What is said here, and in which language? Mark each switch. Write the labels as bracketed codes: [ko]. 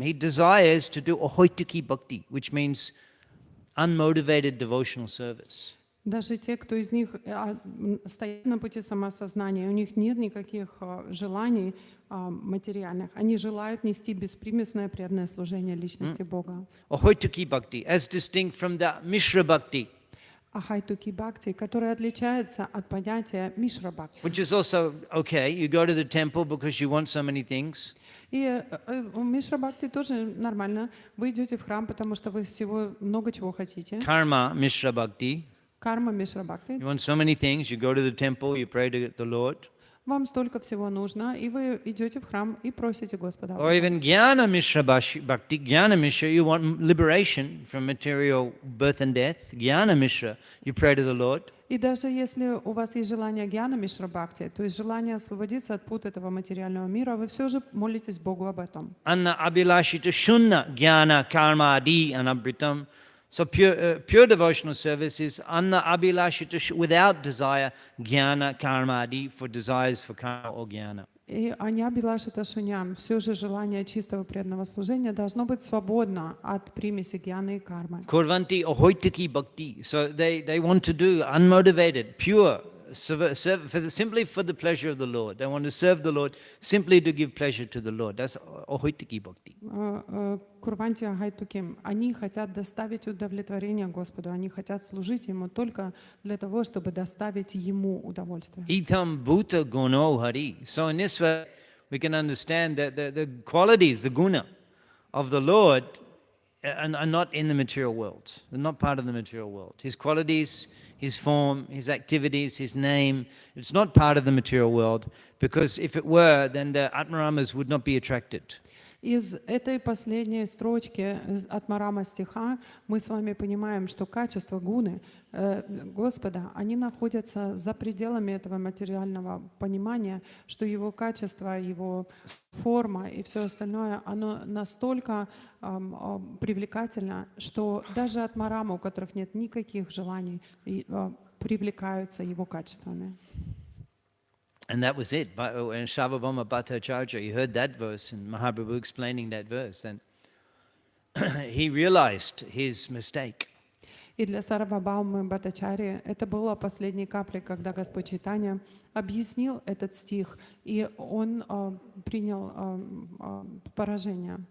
[en] He desires to do ahoitiki bhakti, which means unmotivated devotional service. [ru] Даже те, кто из них стоит на пути самоосознания, у них нет никаких желаний материальных. Они желают нести беспримесное преданное служение личности Бога. [en] Ahoitiki bhakti, as distinct from the Mishra bhakti, [ru] Ахайтуки бхакти, которое отличается от понятия мишра бхакти. [en] which is also okay. You go to the temple because you want so many things. [ru] И у мишра бхакти тоже нормально. Вы идете в храм, потому что вы всего много чего хотите. [en] Karma Mishra bhakti. [ru] Карма мишра бхакти. [en] You want so many things. You go to the temple, you pray to the Lord. [ru] Вам столько всего нужно, и вы идете в храм и просите Господа. [en] Or even Jnana Mishra bhakti. Jnana Mishra, you want liberation from material birth and death. Jnana Mishra, you pray to the Lord. [ru] И даже если у вас есть желание гьяна мишра бхакти, то есть желание освободиться от пут этого материального мира, вы все же молитесь Богу об этом. [sa] Anna abhilashita shunna jnana karma adi anabritam. [en] So pure devotional service is [sa] anna abhilashita [en] without desire, jnana karma adi, for desires for karma or jnana. [ru] И аня билашита шуням, все же желание чистого преданного служения должно быть свободно от примеси гьяны и кармы. [sa] Kurvanti ahoitiki bhakti. [en] So they want to do unmotivated, pure simply for the pleasure of the Lord. They want to serve the Lord simply to give pleasure to the Lord. That's ahoitiki bhakti. [sa] Курванти Агайтуким, [ru] они хотят доставить удовлетворение Господу, они хотят служить Ему только для того, чтобы доставить Ему удовольствие. [sa] Itam bhuta guno hari. [en] So in this way, we can understand that the qualities, the guna of the Lord are not in the material world. They're not part of the material world. His qualities, His form, His activities, His name, it's not part of the material world, because if it were, then the Atmaramas would not be attracted. [ru] Из этой последней строчки от Марама стиха мы с вами понимаем, что качества гуны Господа, они находятся за пределами этого материального понимания, что Его качество, Его форма и все остальное, оно настолько привлекательно, что даже от Марама, у которых нет никаких желаний, привлекаются Его качествами. [en] And that was it. When Shavabhama Bhattacharya, you heard that verse, and Mahaprabhu explaining that verse, and he realized his mistake. [ru] И для Сарвабхаумы Бхаттачарьи это была последней каплей, когда Господь Чайтанья объяснил этот стих, и он принял поражение.